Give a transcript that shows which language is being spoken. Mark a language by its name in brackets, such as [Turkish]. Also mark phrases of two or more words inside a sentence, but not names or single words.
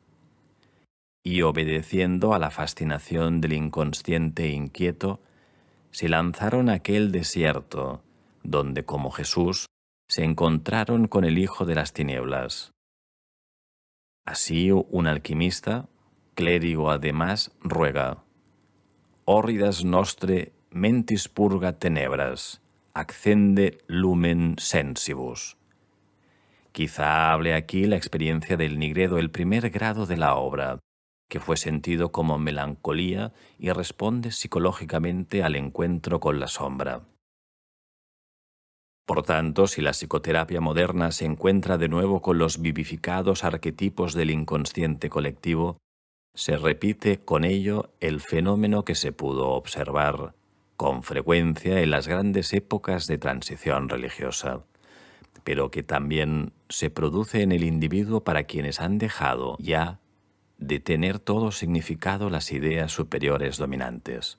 [Spanish] Y obedeciendo a la fascinación del inconsciente inquieto, se lanzaron a aquel desierto, donde, como Jesús, se encontraron con el hijo de las tinieblas. Así un alquimista, clérigo además, ruega: [Latin] «Horridas nostre mentis purga tenebras, accende lumen sensibus». [Spanish] Quizá hable aquí la experiencia del Nigredo, el primer grado de la obra, que fue sentido como melancolía y responde psicológicamente al encuentro con la sombra. Por tanto, si la psicoterapia moderna se encuentra de nuevo con los vivificados arquetipos del inconsciente colectivo, se repite con ello el fenómeno que se pudo observar con frecuencia en las grandes épocas de transición religiosa, pero que también se produce en el individuo para quienes han dejado ya de tener todo significado las ideas superiores dominantes.